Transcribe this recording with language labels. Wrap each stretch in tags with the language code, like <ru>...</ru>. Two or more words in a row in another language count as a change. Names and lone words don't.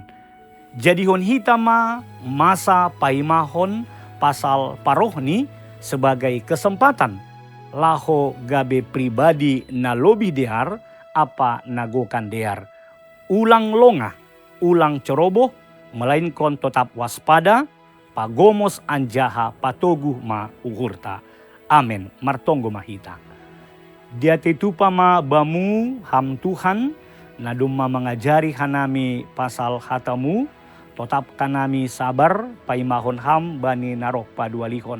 <bts>Jadihon hitama masa paimahon pasal parohni</bts> <id>sebagai kesempatan</id> <bts>laho gabe pribadi na lobi dear apa nagokan dear. Ulang longah, ulang ceroboh,</bts> <id>melainkan tetap waspada,</id> <bts>pagomos anjaha patogu ma uhurta. Amen, martonggo mahita. Dia tetupa ma bamu ham Tuhan, na dumma mengajari hanami pasal hatamu, tetap kanami sabar paimahon ham bani narok padualihon.</bts>